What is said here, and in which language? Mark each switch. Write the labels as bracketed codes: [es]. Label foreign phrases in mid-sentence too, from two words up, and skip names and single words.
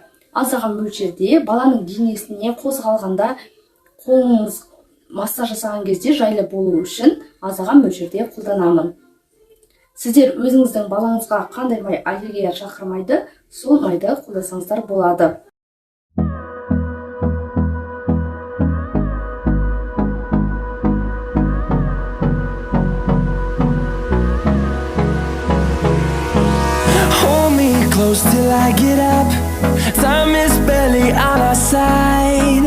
[kk] Аздаған мөлшерде баланың денесіне қозғалғанда қолыңыз массаж жасаған кезде жайлы болу үшін аздаған мөлшерде қолданамын. Сіздер өзіңіздің балаңызға қандай май аллергия шақырмайды, сол майды қолдансаңыздар болады. [en] Hold me close till I get up. Time is barely on our side.